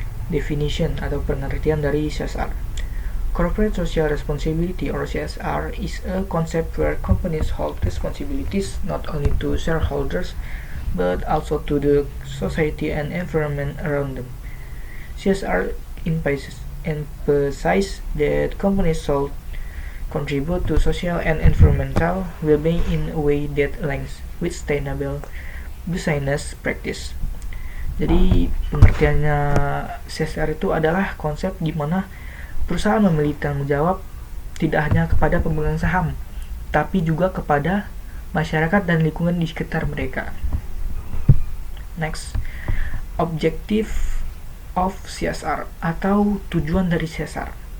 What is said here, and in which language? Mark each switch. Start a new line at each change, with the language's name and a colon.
Indonesian: Definition atau pengertian dari CSR.
English: Corporate Social Responsibility or CSR is a concept where companies hold responsibilities not only to shareholders but also to the society and environment around them. CSR emphasizes that companies should contribute to social and environmental well-being in a way that aligns with sustainable business practice.
Indonesian: Jadi pengertiannya CSR itu adalah konsep di mana perusahaan memiliki tanggung jawab tidak hanya kepada pemegang saham, tapi juga kepada masyarakat dan lingkungan di sekitar mereka.
English: Next, objective of CSR
Indonesian: atau tujuan dari
English: CSR.